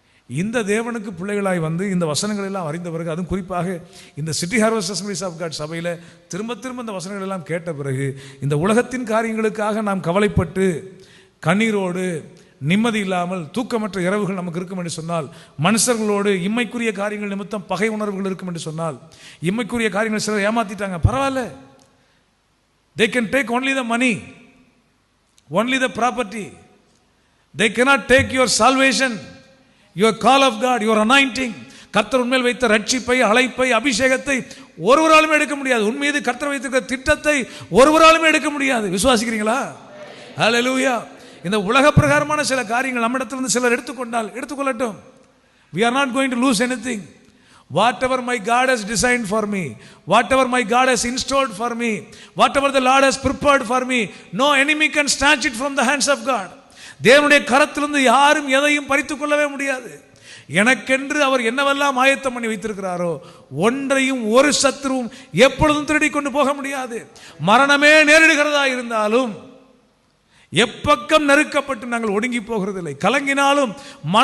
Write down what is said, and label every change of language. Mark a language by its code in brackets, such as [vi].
[ta] இந்த தேவனுக்கு பிள்ளைகளாய் வந்து இந்த வசனங்கள் எல்லாம் அறிந்த பிறகு, அதுவும் குறிப்பாக இந்த சிட்டி ஹார்வெஸ்ட் அசெம்பிளிஸ் ஆஃப் காட் சபையில் திரும்ப திரும்ப இந்த வசனங்கள் எல்லாம் கேட்ட பிறகு, இந்த உலகத்தின் காரியங்களுக்காக நாம் கவலைப்பட்டு கண்ணீரோடு நிம்மதி இல்லாமல் தூக்கமற்ற இரவுகள் நமக்கு இருக்கும் என்று சொன்னால், மனுஷர்களோடு இம்மைக்குரிய காரியங்கள் நிமித்தம் பகை உணர்வுகள் இருக்கும் என்று சொன்னால், இம்மைக்குரிய காரியங்கள் சிலர் ஏமாத்திட்டாங்க, பரவாயில்ல. [en] they can take only the money, only the property. they cannot take your salvation, your call of God, your anointing. [ta] கர்த்தர் உண்மையில் வைத்த ரட்சிப்பை, அழைப்பை, அபிஷேகத்தை ஒருவராலுமே எடுக்க முடியாது. உண்மையை கர்த்தர் வைத்திருக்கிற திட்டத்தை ஒருவராலுமே எடுக்க முடியாது. விசுவாசிக்கிறீங்களா? ஹல்லேலூயா. இந்த உலக பிரகாரமான சில காரியங்கள் நம்மிடத்திலிருந்து சிலர் எடுத்துக்கொண்டால் எடுத்துக்கொள்ளட்டும். [en] we are not going to lose anything. whatever my God has designed for me, whatever my God has installed for me, whatever the Lord has prepared for me, no enemy can snatch it from the hands of God. [ta] தேவனுடைய கரத்திலிருந்து யாரும் எதையும் பறித்துக் கொள்ளவே முடியாது. எனக்கென்று அவர் என்னவெல்லாம் ஆயத்தம் பண்ணி வைத்திருக்கிறாரோ ஒன்றையும் ஒரு சத்துருவும் எப்பொழுதும் திருடி கொண்டு போக முடியாது. மரணமே நேரிடுகிறதா இருந்தாலும், எப்பக்கம் நெருக்கப்பட்டு நாங்கள் ஒடுங்கி போகிறதில்லை. கலங்கினாலும் மன